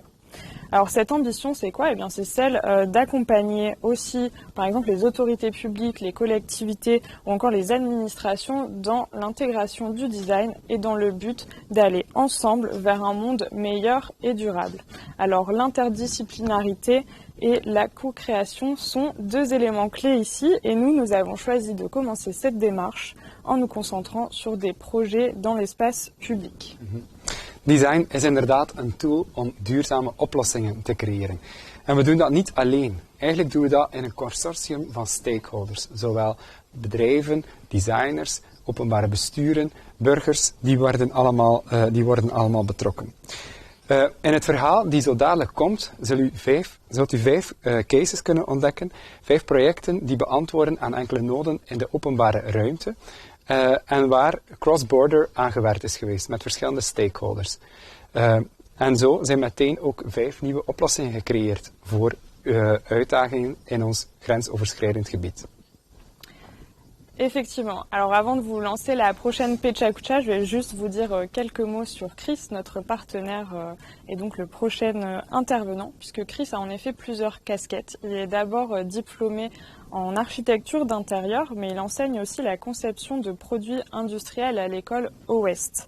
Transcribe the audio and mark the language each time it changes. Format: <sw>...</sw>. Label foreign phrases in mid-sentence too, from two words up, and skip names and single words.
<fr>Alors cette ambition, c'est quoi? Eh bien, c'est celle d'accompagner aussi, par exemple, les autorités publiques, les collectivités ou encore les administrations dans l'intégration du design et dans le but d'aller ensemble vers un monde meilleur et durable. Alors l'interdisciplinarité et la co-création sont deux éléments clés ici et nous avons choisi de commencer cette démarche en nous concentrant sur des projets dans l'espace public.</fr> <nl>Design is inderdaad een tool om duurzame oplossingen te creëren. En we doen dat niet alleen. Eigenlijk doen we dat in een consortium van stakeholders. Zowel bedrijven, designers, openbare besturen, burgers, die worden allemaal betrokken. In het verhaal die zo dadelijk komt, zult u vijf cases kunnen ontdekken. 5 projecten die beantwoorden aan enkele noden in de openbare ruimte. En waar cross-border aan gewerkt is geweest met verschillende stakeholders. En zo zijn meteen ook 5 nieuwe oplossingen gecreëerd voor uitdagingen in ons grensoverschrijdend gebied.</nl> <fr>Effectivement. Alors avant de vous lancer la prochaine Pechakucha, je vais juste vous dire quelques mots sur Chris, notre partenaire et donc le prochain intervenant, puisque Chris a en effet plusieurs casquettes. Il est d'abord diplômé en architecture d'intérieur, mais il enseigne aussi la conception de produits industriels à l'école Ouest.</fr>